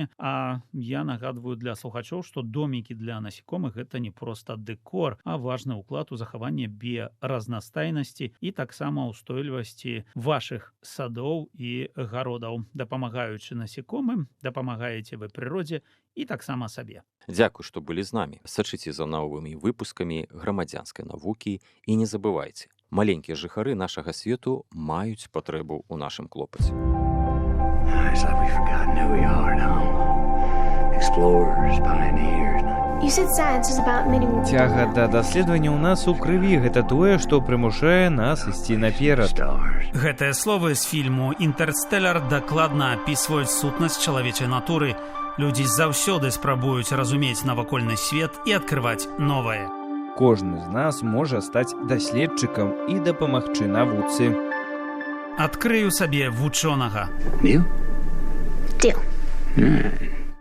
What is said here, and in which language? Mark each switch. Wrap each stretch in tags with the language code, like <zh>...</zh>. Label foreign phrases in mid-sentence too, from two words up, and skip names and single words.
<be>А я нагадваю для слухачоў, што домікі для насякомых гэта не проста дэкор, а важны ўклад у захаванне біяразнастайнасці і таксама ўстойлівасці вашых садоў і гародаў. Дапамагаючы насякомым, дапамагаеце вы прыродзе і таксама сабе. Дзякуй, што былі з намі. Сачыце за новымі выпускамі грамадзянскай навукі і не забывайце, маленькія жыхары нашага свету маюць патрэбу ў нашым клопаце.</be> <en>It's like we've forgotten who we are now. Explorers, pioneers. You said science is about many more.</en> <be>Цяга да даследавання ў нас у крыві. Гэта тое, што прымушае нас ісці наперад.</be> <en>Stars.</en> <be>Гэтыя словы з фільму «Інтэрстэлар» дакладна апісваюць сутнасць чалавечай натуры. Людзі заўсёды спрабуюць разумець навакольны свет і адкрываць новае. Кожны з нас можа стаць даследчыкам і дапамагчы навуцы. Адкрыю сабе вучонага.</be> <en>You? Deal. All right.</en>